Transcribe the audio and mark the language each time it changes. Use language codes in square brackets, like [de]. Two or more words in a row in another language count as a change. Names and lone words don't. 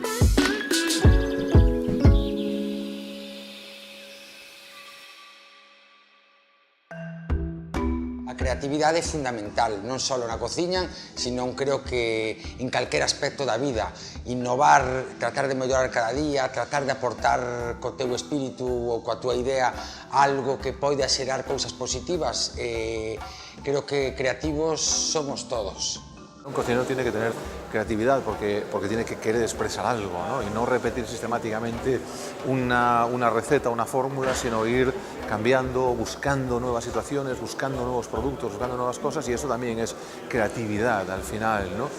[gl] A creatividade é fundamental, non só na cociña, sino creo que en calquer aspecto da vida. Innovar, tratar de mellorar cada día, tratar de aportar co teu espírito ou coa tua idea algo que poida xerar cousas positivas. Creo que creativos somos todos. [es] Un cocinero tiene que tener creatividad porque tiene que querer expresar algo, ¿no? Y no repetir sistemáticamente una receta, una fórmula, sino ir cambiando, buscando nuevas situaciones, buscando nuevos productos, buscando nuevas cosas, y eso también es creatividad al final, ¿no?